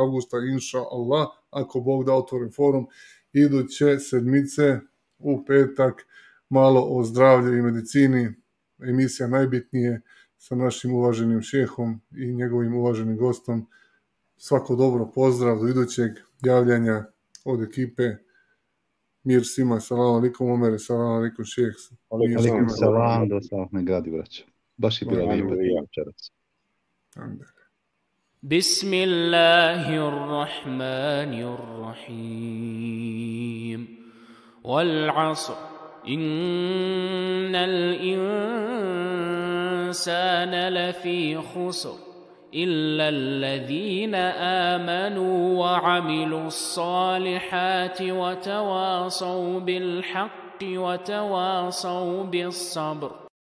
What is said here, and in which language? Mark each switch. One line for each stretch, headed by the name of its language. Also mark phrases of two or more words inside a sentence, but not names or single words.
Bosnian: avgusta,
Arabic: إن شاء الله,
Bosnian: ako Bog da, otvoren forum, iduće sedmice u petak, malo o zdravlju i medicini, emisija najbitnije sa našim uvaženim šehom i njegovim uvaženim gostom. Svako dobro, pozdrav do idućeg javljanja od ekipe. Mir svima,
Arabic: سلام عليكم
Bosnian: Omere,
Arabic: سلام عليكم
Bosnian: šeh.
Arabic: عليكم السلام,
Bosnian: da sam me gradi vraća. Baš je bila lijepa večeras.
Arabic: Bismillahirrahmanirrahim. والعصر إن الإنسان لفي خسر إلا الذين آمنوا وعملوا الصالحات وتواصوا بالحق وتواصوا بالصبر